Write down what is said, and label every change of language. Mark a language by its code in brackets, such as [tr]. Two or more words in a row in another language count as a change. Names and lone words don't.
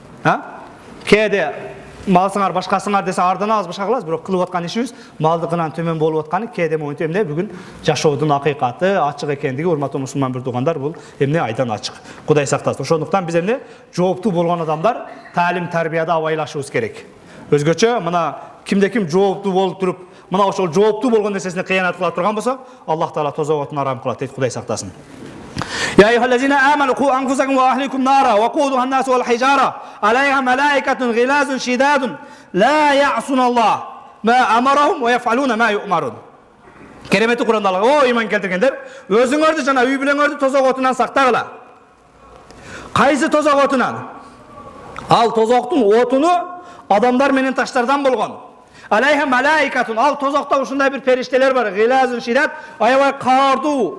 [ky] Кээде малсыңар башкасыңар десе арданабыз, башка кылабыз, бирок кылып аткан ишибиз малдыкынан төмөн болуп атканы кээде моментте эмне бүгүн жашоодун акыйкаты ачык экендиги, урматтуу мусулман бир туугандар, бул эмне айдан ачык. Кудай сактасын. Ошондуктан биз эмне жооптуу болгон адамдар таалим тарбияда абайлашыбыз керек. Өзгөчө мына кимде ким жооптуу болуп туруп, мына ошол жооптуу болгон нерсесине кыянат кыла турган болсо, Аллах Таала тозоготун арам кылат дейт. Кудай сактасын. [ar] يا أيها الذين آمنوا قوا أنفسكم وأهليكم نارا وقودها الناس والحجارة عليها ملائكة غلاظ شداد لا يعصون الله ما أمرهم ويفعلون ما يؤمرون. [ky] Керемети Куранда Алла, о иман келтиргендер, өзүңөрдү жана үй бүлөңөрдү тозоготунан сактагыла. Кайсы тозоготунан? Ал тозоктун отуну адамдар менен таштардан болгон. [ar] عَلَيْهَا مَلَائِكَةٌ. [ky] Ал тозокта ушундай бир периштелер бар. [ar] غِلَاظٌ شِدَادٌ, [ky] аябай каардуу.